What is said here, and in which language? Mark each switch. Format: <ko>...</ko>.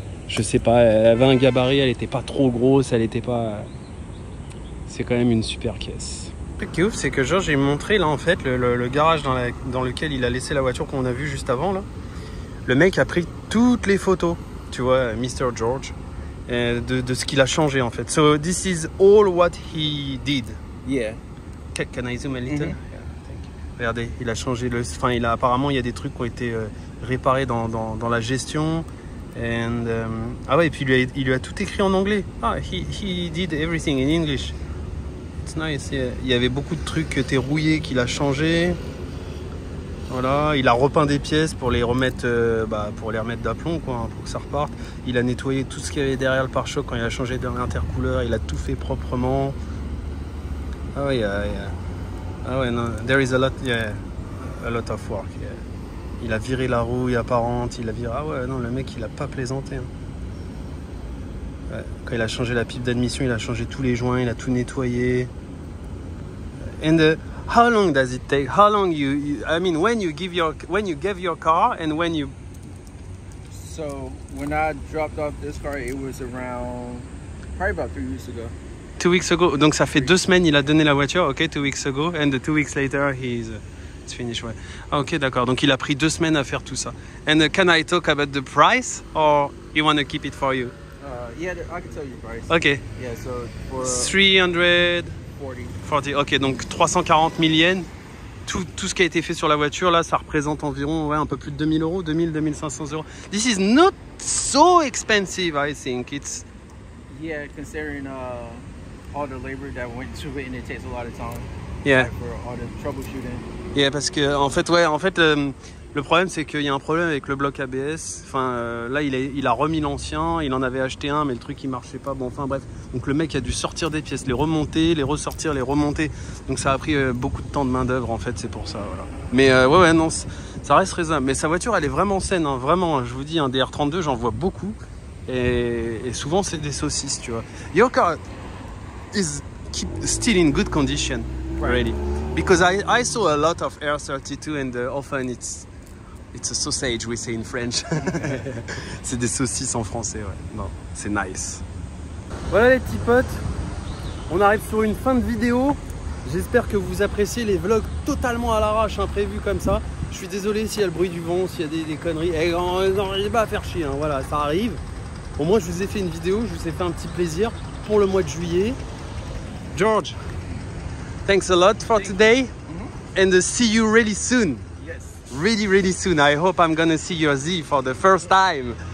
<fr>Je sais pas, elle avait un gabarit, elle était pas trop grosse, c'est quand même une super caisse. Ce qui est ouf, c'est que Georges il m'a montré là en fait le garage dans lequel il a laissé la voiture qu'on a vu juste avant là. Le mec a pris toutes les photos, tu vois, Mr. George, de ce qu'il a changé en fait.</fr> <en>So this is all what he did. Yeah. Can I zoom a little? Yeah, thank you.</en> <fr>Regardez, il a changé apparemment il y a des trucs qui ont été réparés dans la gestion. Et puis il lui a tout écrit en anglais.</fr> <en>He did everything in English. It's nice. Yeah.</en> <fr>Il y avait beaucoup de trucs qui étaient rouillés qu'il a changé. Voilà, il a repeint des pièces pour les remettre, d'aplomb, quoi, hein, pour que ça reparte. Il a nettoyé tout ce qu'il y avait derrière le pare-choc quand il a changé d'intercouleur. Il a tout fait proprement. Ah ouais, non,</fr> <en>there is a lot of work.</en> <fr>Yeah. Il a viré la rouille apparente. Non, le mec, il a pas plaisanté. Hein. Ouais, quand il a changé la pipe d'admission, il a changé tous les joints, il a tout nettoyé.</fr> <en>How long does it take? How long when you gave your car and when you... So when I dropped off this car, it was around probably about 3 weeks ago. 2 weeks ago.</en> <fr>Donc ça fait 2 semaines, il a donné la voiture.</fr> <en>Ok, 2 weeks ago, and 2 weeks later, it's finished.</en> <fr>Ouais. Ok, d'accord. Donc il a pris 2 semaines à faire tout ça.</fr> <en>And can I talk about the price, or you want to keep it for you? Yeah, I can tell you the price. Ok. Yeah, so for</en> <fr>340. Ok, donc 340 000 yens. Tout ce qui a été fait sur la voiture, là, ça représente environ un peu plus de 2000 euros, 2500 euros.</fr> <en>This is not so expensive, I think. It's... Yeah, considering all the labor that went to it and it takes a lot of time. Yeah. Like, for all the troubleshooting.</en> <fr>Yeah, parce que en fait, le problème, c'est qu'il y a un problème avec le bloc ABS. Enfin, là, il a remis l'ancien, il en avait acheté un, mais le truc, il marchait pas. Bon, enfin, bref. Donc, le mec a dû sortir des pièces, les remonter, les ressortir, les remonter. Donc, ça a pris beaucoup de temps de main-d'œuvre, en fait, c'est pour ça, voilà. Mais ouais, non, ça reste raisonnable. Mais sa voiture, elle est vraiment saine, hein, vraiment. Je vous dis, un DR32, j'en vois beaucoup. Et souvent, c'est des saucisses, tu vois.</fr> <en>Your car is still in good condition, really. Because I saw a lot of R32 and often it's a sausage, we say in French.</en> <fr>C'est des saucisses en français, ouais. Non, c'est nice. Voilà les petits potes, on arrive sur une fin de vidéo. J'espère que vous appréciez les vlogs totalement à l'arrache, imprévus comme ça. Je suis désolé s'il y a le bruit du vent, s'il y a des conneries. Et n'arrivez pas à faire chier, hein. Voilà, ça arrive. Au moins, je vous ai fait une vidéo, je vous ai fait un petit plaisir pour le mois de juillet.</fr> <en>George, thanks a lot for today, and see you really soon. Yes. Really soon. I hope I'm gonna see your Z for the first time.</en>